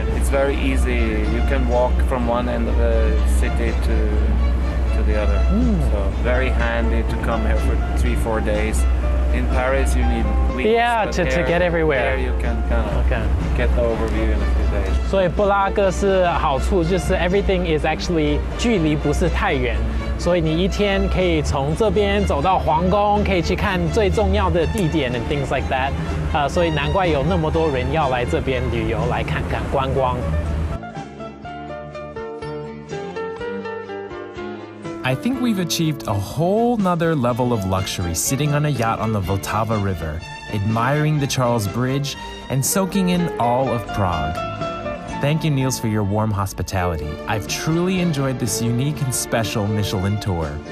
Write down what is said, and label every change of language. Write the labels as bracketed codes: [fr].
[en] It's very easy. You can walk from one end of the city to the other. So very handy to come here for 3-4 days. In Paris, you need weeks. Yeah, to get everywhere. Here you can kind of get the overview in a few days. [zh] 所以布拉格是好处就是 [en] everything is actually [zh] 距离不是太远，所以你一天可以从这边走到皇宫，可以去看最重要的地点 [en] and things like that。 [zh] 所以难怪有那么多人要来这边旅游来看看观光。 [en] I think we've achieved a whole nother level of luxury sitting on a yacht on the Vltava River, admiring the Charles Bridge, and soaking in all of Prague. Thank you, Niels, for your warm hospitality. I've truly enjoyed this unique and special Michelin tour.